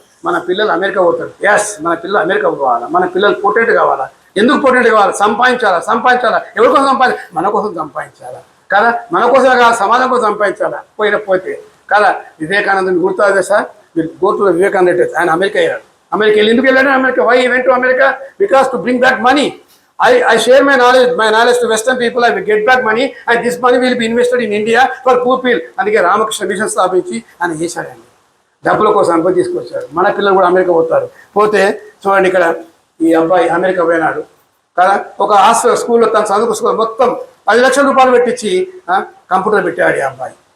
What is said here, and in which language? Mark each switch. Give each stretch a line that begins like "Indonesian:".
Telugu: మన పిల్లలు అమెరికా పోతారు. మన పిల్లలు అమెరికా పోవాలా, మన పిల్లలు పొటెంట్ కావాలా. ఎందుకు పొటెంట్ కావాలి? సంపాదించాలా. ఎవరి కోసం మన కోసం సంపాదించాలా కదా, మన కోసం కాదు, సమాజం కోసం సంపాదించాలా. పోతే కదా, వివేకానందుని గుర్తుంది సార్, మీరు గోతుల వివేకానంద రెడ్డి, ఆయన అమెరికా వెళ్ళి ఎందుకు వెళ్ళాడు?
English: Why he went to America? Because to bring back money. I share my knowledge to Western people. I will get back money and this money will be invested in India for poor people.
Telugu: అందుకే Ramakrishna machine స్థాపించి ఆయన చేశాడండి. డబ్బుల కోసం అనుకో తీసుకొచ్చాడు. మన పిల్లలు కూడా అమెరికా పోతే చూడండి, ఇక్కడ ఈ అబ్బాయి అమెరికా పోయినాడు కదా. ఒక స్కూల్లో తన చదువుకు మొత్తం 10 లక్షల రూపాయలు పెట్టించి కంప్యూటర్ పెట్టాడు ఈ అబ్బాయి.